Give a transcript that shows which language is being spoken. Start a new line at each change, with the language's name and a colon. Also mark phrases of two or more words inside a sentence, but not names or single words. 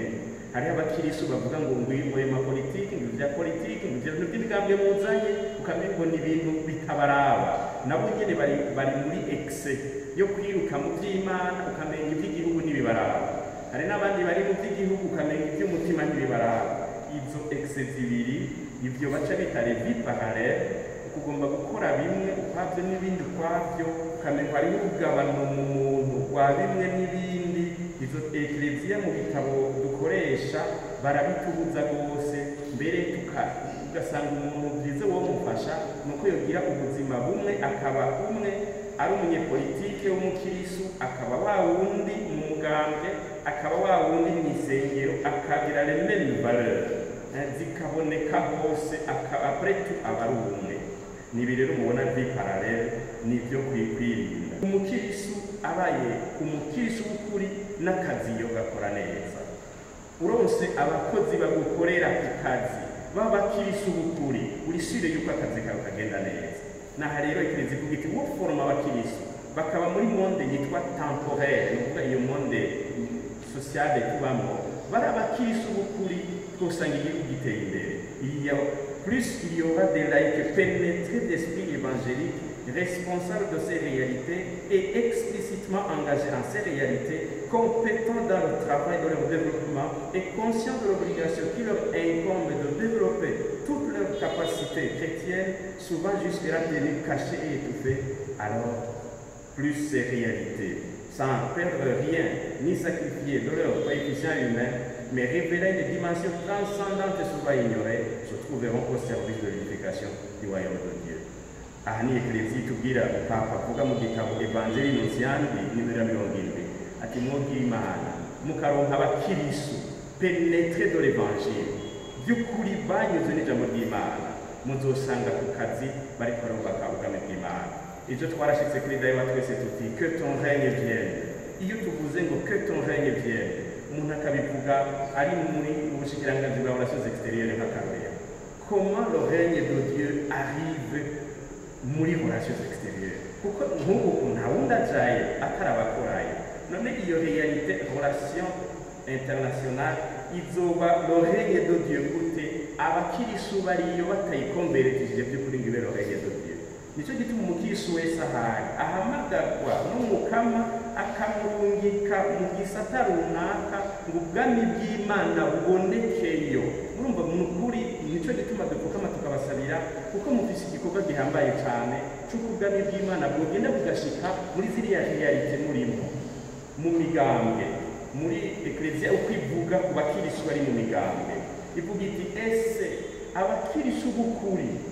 Rundi: hariho abakirisu bavuga ngo ngwiyema politiki ngo bya politiki ngo ibyo by'ibigambwe muzanye ukamengo ni ibintu bitabaraba nabo nyene bari muri excès yo kwiruka mu by'Imana ukamenga iby'igihugu n'ibibaraba hari n'abandi bari mu by'igihugu ukamenga iby'umutima n'ibibaraba izo excès zibiri ibyo baca bita
French: les vies parallèles
Rundi: ukugomba gukora bimwe ukwabyo n'ibindi ukwabyo ukamenga hariho urugabano mu muntu rwa bimwe n'ibindi izo ekleziya mu bitabo dukoresha barabitubuza rwose mbere ugasanga umuntu byiza wo mufasha nuko yogira ubuzima bumwe akaba umwe ari umunyepolitike w'umukirisu akaba wa wundi mu mugambwe akaba wa wundi mu isengero akagira
French: les mêmes valeurs
Rundi: zikaboneka hose
French: après tout
Rundi: aba ari umwe nibi rero mubona
French: vie parallèle
Rundi: nibyo kwirinda umukirisu abaye umukirisu w'ukuri n'akazi yo gakora neza urose abakozi bagukorera ku kazi b'abakirisu b'ukuri urisire yuko akazi kawe kagenda neza naha rero ikirezi kuvuga iti wo forma abakirisu bakaba muri monde yitwa temporelle nukuvuga iyo
French: monde sociale
Rundi: tubamo bari abakirisu b'ukuri twosanga igihugu giteye imbere
French: plus il y aura des laïcs pénétrés d'esprit évangélique, responsables de ces réalités et explicitement engagés en ces réalités, compétents dans le travail de leur développement et conscients de l'obligation qui leur incombe de développer toutes leurs capacités chrétiennes, souvent jusque-là tenues cachées et étouffées, alors plus ces réalités, sans perdre rien ni sacrifier de leur coefficient humain, mais révéler des dimensions transcendantes et souvent ignorées, se trouveront au service de l'unification du royaume de Dieu.
Rundi: Aha ni eklezia tubwira papa avuga mu gitabo Evangelii Nuntiandi nimero 70 ati mwobwira Imana mukaronka abakirisu
French: pénétrés de l'évangile
Rundi: by'ukuri banyuze n'ijambo ry'Imana muzosanga ku kazi bariko barubaka ubwami bw'Imana. Ivyo twarashitse kuri dayo twese tuti
French: que ton règne vienne.
Rundi: Iyo tuvuze ngo
French: que ton règne vienne
Rundi: umuntu akabivuga ari muri ubushikiranganji bwa
French: relations extérieures
Rundi: nk'akarorero.
French: Comment le règne de Dieu arrive muri relations extérieures?
Rundi: Kuko nk'ubu nta wundi ajaye atarabakorayo. None iyo
French: réalité relation internationale
Rundi: izoba
French: le règne de Dieu
Rundi: gute abakirisu bariyo batayikomberekeje by'ukuri ngo ibe
French: le règne de Dieu.
Rundi: Nico gituma umukirisu wese ahari ahamagarwa n'umukama akamurungika mu gisata runaka ngo ubwami bw'Imana bubonekeyo. Urumva mu kuri nico gituma dupfukama tukabasabira kuko mufise igikorwa gihambaye cyane cy'uko ubwami bw'Imana bwogenda bugashika muri ziriya realite murimo mu migambwe muri eklezia ukwivuga ku bakirisu bari mu migambwe ivuga iti ese abakirisu b'ukuri